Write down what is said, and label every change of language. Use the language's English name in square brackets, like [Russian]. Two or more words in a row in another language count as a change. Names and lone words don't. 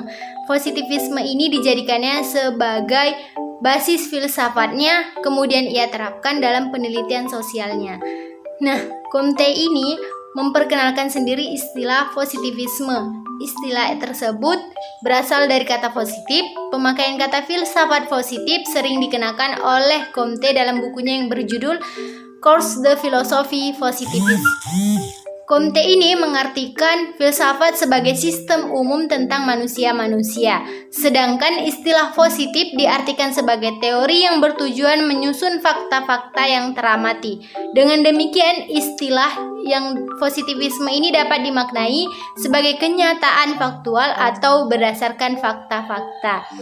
[Indonesian] Positivisme ini dijadikannya sebagai basis filsafatnya, kemudian ia terapkan dalam penelitian sosialnya. Nah, Comte ini memperkenalkan sendiri istilah positivisme. Istilah tersebut berasal dari kata positif. Pemakaian kata filsafat positif sering dikenakan oleh Comte dalam bukunya yang berjudul Cours de philosophie positiviste. Comte ini mengartikan filsafat sebagai sistem umum tentang manusia-manusia, sedangkan istilah positif diartikan sebagai teori yang bertujuan menyusun fakta-fakta yang teramati. Dengan demikian, istilah yang positivisme ini dapat dimaknai sebagai kenyataan faktual atau berdasarkan fakta-fakta.